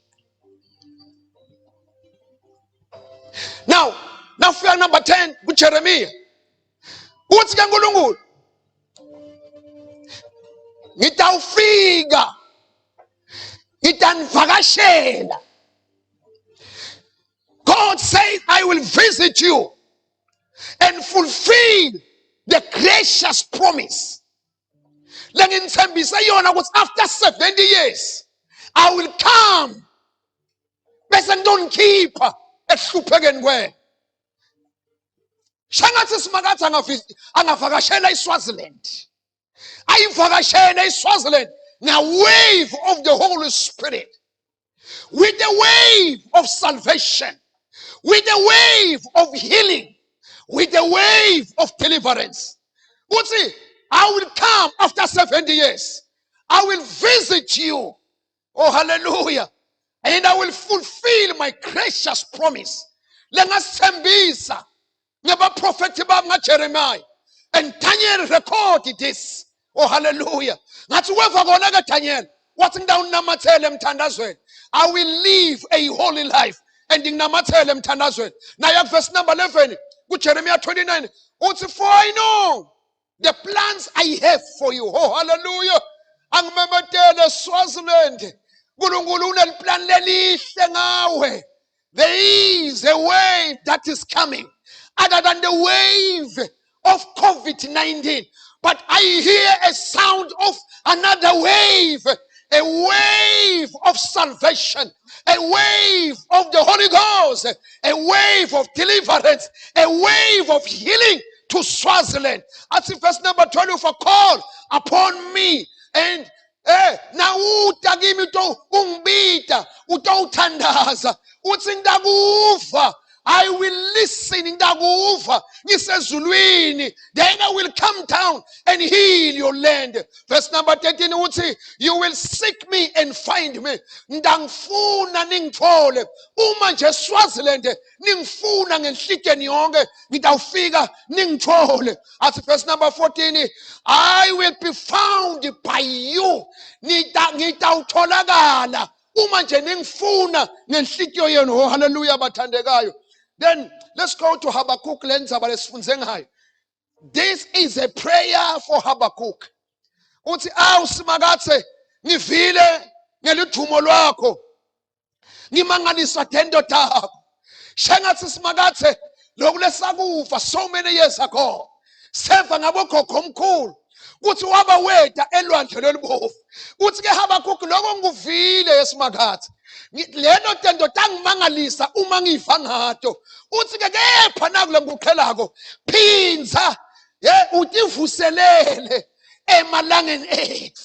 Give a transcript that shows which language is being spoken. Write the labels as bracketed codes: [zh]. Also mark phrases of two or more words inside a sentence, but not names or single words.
[ss] Now fika number 10 kuJeremiah. Uthi ke uNkulunkulu, ngitawufika, ngitanivakashela. [en] God says, I will visit you and fulfill the gracious promise. [ss] Lengithembisa yona ukuthi [en] after 70 years I will come. [ss] Bese ngidonkhipha ehluphekeni kwena. Shangathi simakathi angavakashela iSwaziland. Ayivakashele iSwaziland na [en] wave of the Holy Spirit, with the wave of salvation, with the wave of healing, with the wave of deliverance. Uthi, I will come after 70 years. I will visit you. Oh, hallelujah. And I will fulfill my gracious promise. [ss] Lengasembisa ngabaprofethi bami ngaJeremiah. [en] And Daniel recorded this. Oh, hallelujah. [ss] Ngathi weva kona ke Daniel. Wathi ngidawunamathele emthandazweni. [en] I will live a holy life. And [ss] nginamathele emthandazweni. [en] Naye verse number 11 [ss] kuJeremiah 29 uthi [en] for I know the plans I have for you. Oh, hallelujah. [ss] Angimemetele Swaziland. uNkulunkulu uneliplan lelihle ngawe. [en] There is a wave that is coming other than the wave of COVID-19. But I hear a sound of another wave, a wave of salvation, a wave of the Holy Ghost, a wave of deliverance, a wave of healing to Swaziland. As in verse number 12, for call upon me and [ss] na uta kimi to umbita utawuthandaza uthi ndakuva. [en] I will listen [ss] ndakuva ngisezulwini. [en] Then I will come down and heal your land. Verse number 13 uthi you will seek me and find me. [ss] Ndangifuna ningithole. Uma nje Swaziland ningifuna ngenhliziyweni yonke ngidawufika ningithole. [en] At verse number 14 I will be found by you. [ss] Ngidawutholakala uma nje ningifuna ngenhliziyo yenu. [en] Oh, hallelujah bathandekayo. Then let's go to Habakkuk. This is a prayer for Habakkuk. [ss] Uthi awu simakathe ngivile ngelithumo lwakho ngimangaliswa tendo takho. Shengathi simakathe lokhu lesakufa [en] so many years ago. [ss] Seva ngabokhokho omkhulu. Kuthi waba weda elwandle lolubovu. Uthi ke Habakkuk lokho ngikuvile esimakathe. Leno tendo tangimangalisa uma ngifa ngato. Uthi ke kepha nakule ngukhelako phinza utivuselele emalangeni ethu.